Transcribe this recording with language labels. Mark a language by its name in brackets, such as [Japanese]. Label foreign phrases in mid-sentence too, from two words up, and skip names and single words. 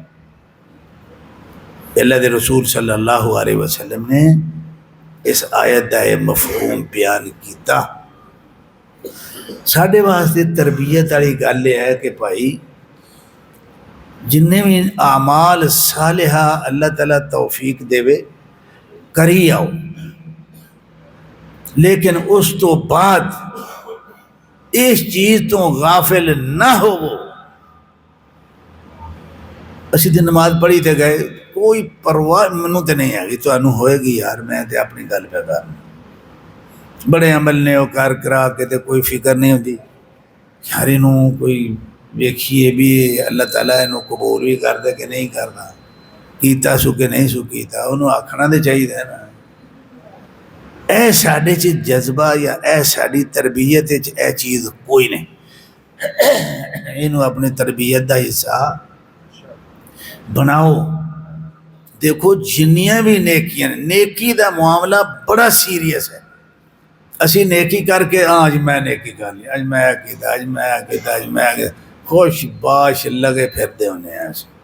[Punjabi] اللہ دے رسول [Arabic] صلی اللہ علیہ وسلم [Punjabi] نے اس آیت دا یہ مفہوم بیان کیتا۔ ساڈے واسطے تربیت والی گل یہ ہے کہ بھائی جن بھی اعمال صالحہ اللہ تعالیٰ توفیق دے کری آؤ، لیکن اس تو بعد اس چیز تو غافل نہ ہو۔ اسی دن نماز پڑھی تے گئے، کوئی پرواہ منوں تے نہیں آ گئی، تمہیں ہوئے گی یار، میں تے اپنی گل پہ کرنا، بڑے عمل نے وہ کر کرا کے تے کوئی فکر نہیں ہوتی یار انہوں کوئی ویکھیے بھی اللہ تعالیٰ انہوں قبول بھی کر دے کہ نہیں کرنا، کیتا سو کہ نہیں سو کیتا، انہوں آکھنا دے چاہیے نا۔ اے ساڈے چ جذبہ یا اے ساڈی تربیت اے چیز کوئی نہیں، انہوں اپنی تربیت دا حصہ بناؤ۔ دیکھو جنیاں بھی نیکیاں، نیکی دا معاملہ بڑا سیریس ہے۔ اسی نیکی کر کے آج میں نیکی کر لی، آج میں کیتا، آج میں کیتا، آج میں کیتا، خوش باش لگے پھرتے ہونے ہیں۔